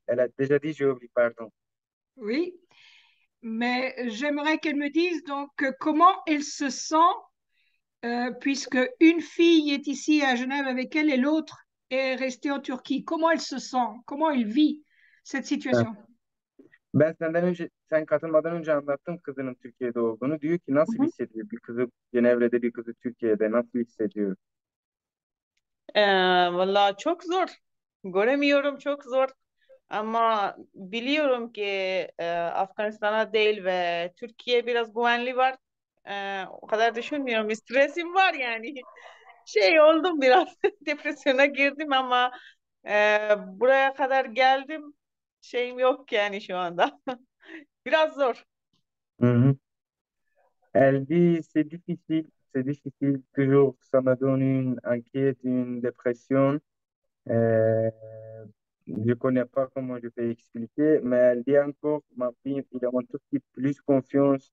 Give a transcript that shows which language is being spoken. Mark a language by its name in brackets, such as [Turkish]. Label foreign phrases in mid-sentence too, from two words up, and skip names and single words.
[French] Elle a déjà dit, j'ai oublié, pardon. Oui, mais j'aimerais qu'elle me dise donc comment elle se sent puisque une fille est ici à Genève avec elle et l'autre est restée en Turquie. Comment elle se sent? Comment elle vit cette Ha. situation? [Turkish] Sen katılmadan önce anlattım kızının Türkiye'de olduğunu. Diyor ki Hı nasıl hı. hissediyor? Bir kızı Cenevre'de, bir kızı Türkiye'de nasıl hissediyor? Vallahi çok zor. Göremiyorum, çok zor. Ama biliyorum ki Afganistan'a değil ve Türkiye biraz güvenli var. O kadar düşünmüyorum. Stresim var yani. Şey oldum biraz depresyona girdim ama buraya kadar geldim. Şeyim yok yani şu anda. Biraz zor. Mhm. [French] Elle dit, c'est difficile, toujours, ça me donne une inquiète, une dépression. Euh, je connais pas comment je peux expliquer, mais elle dit encore, ma fille, il a un tout petit peu plus confiance.